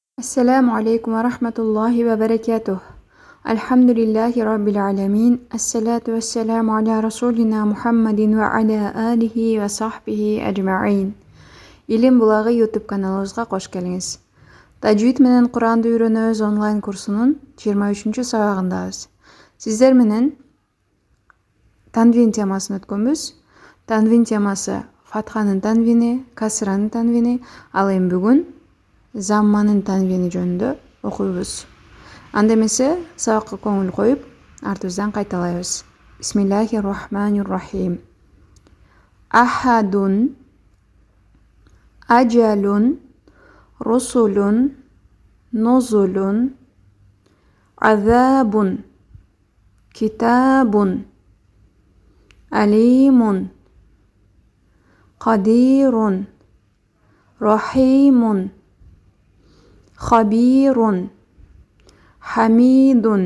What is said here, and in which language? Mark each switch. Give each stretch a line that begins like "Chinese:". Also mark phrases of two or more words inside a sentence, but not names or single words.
Arabic: السلام عليكم ورحمة الله وبركاته. الحمد لله رب العالمين. الصلاة والسلام على رسولنا محمد وعلى آله وصحبه أجمعين.
Kyrgyz: Илим булагы YouTube каналыбызга кош келиңиз. Тажвид менен Куранды үйрөнөбүз онлайн курсунун 23 сабагындабыз. Сиздер менен танвин темасын өткөнбүз. Танвин темасы фатханын танвини, касранын танвини, ал эми бүгүн замманын танвини жөнүндө окуйбуз. Анда эмесе сабакка көңүл коюп, артыбыздан кайталайбыз.
Arabic: بسم الله الرحمن الرحيم. أحدٌ، أجلٌ، رسلٌ، نزلٌ، عذابٌ، كتابٌ، عليمٌ، قديرٌ، رحيمٌ, خبير حميد